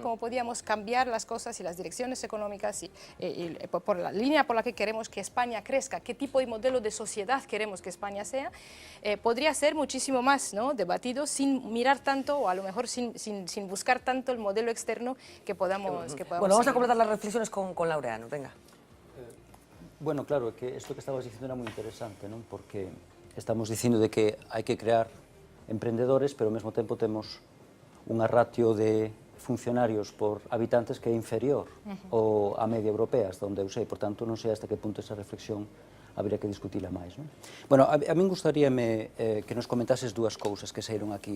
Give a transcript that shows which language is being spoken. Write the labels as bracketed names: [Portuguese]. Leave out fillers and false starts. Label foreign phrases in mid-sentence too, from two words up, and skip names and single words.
[Spanish] Cómo podíamos cambiar las cosas y las direcciones económicas y por la línea por la que queremos que España crezca, qué tipo de modelo de sociedad queremos que España sea, podría ser muchísimo más, ¿no? Debatido sin mirar tanto o a lo mejor sin buscar tanto el modelo externo que podamos Bueno, vamos a completar las reflexiones con Laureano, venga. Bueno, claro, que esto que estabas diciendo era muy interesante, ¿no? [Galician] Porque estamos dicindo de que hai que crear emprendedores, pero ao mesmo tempo temos unha ratio de funcionarios por habitantes que é inferior a media europea, hasta onde eu sei, por tanto non sei hasta que punto esa reflexión habría que discutila máis, non? Bueno, a min gustaríame que nos comentases dúas cousas que saíron aquí.